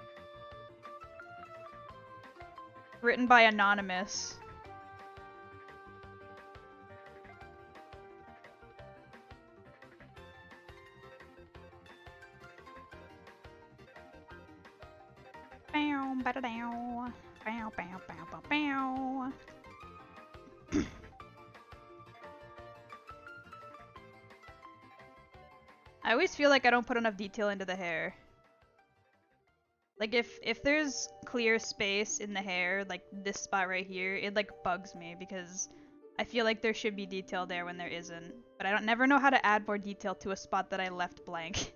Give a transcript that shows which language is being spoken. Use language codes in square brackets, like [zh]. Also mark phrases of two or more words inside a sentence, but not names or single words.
[en] Written by Anonymous. Bow, ba da dow. Bow, bow, bow, bow, bow. I always feel like I don't put enough detail into the hair. Like if there's clear space in the hair, like this spot right here, it like bugs me because I feel like there should be detail there when there isn't. But I never know how to add more detail to a spot that I left blank.